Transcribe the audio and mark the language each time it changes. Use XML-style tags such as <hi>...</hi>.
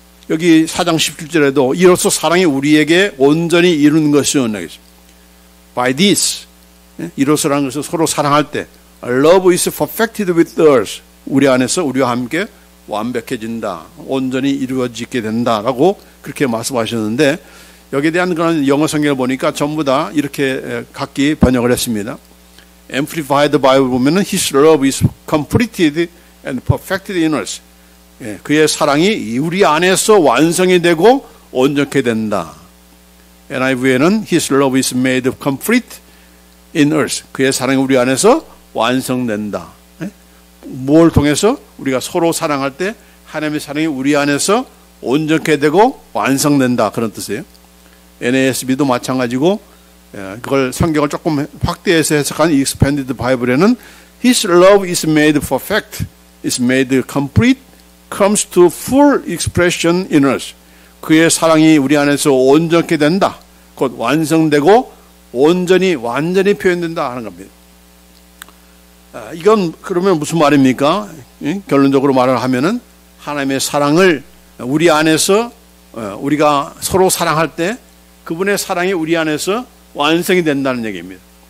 <ko>여기 4장 17절에도 이로써 사랑이 우리에게 온전히 이루는 것은</ko> <en>by this</en> <ko>이로써라는 것은 서로 사랑할 때</ko> <en>love is perfected with us</en> <ko>우리 안에서 우리와 함께 완벽해진다. 온전히 이루어지게 된다라고 그렇게 말씀하셨는데 여기에 대한 그런 영어 성경을 보니까 전부 다 이렇게 각기 번역을 했습니다.</ko> <en>Amplified Bible</en> <ko>보면은</ko> <en>His love is completed and perfected in us.</en> <ko>그의 사랑이 우리 안에서 완성이 되고 온전케 된다. NIV에는</ko> <en>His love is made complete in us.</en> <ko>그의 사랑이 우리 안에서 완성된다. 뭘 통해서? 우리가 서로 사랑할 때 하나님의 사랑이 우리 안에서 온전케 되고 완성된다. 그런 뜻이에요. NASB도 마찬가지고 그걸 성경을 조금 확대해서 해석한 Expanded Bible에는</ko> <en>His love is made perfect, is made complete, comes to full expression in us.</en> <ko>그의 사랑이 우리 안에서 온전케 된다. 곧 완성되고 완전히 표현된다 하는 겁니다. 이건 그러면 무슨 말입니까? 결론적으로 말을 하면은 하나님의 사랑을 우리 안에서 우리가 서로 사랑할 때 그분의 사랑이 우리 안에서 완성이 된다는 얘기입니다.</ko>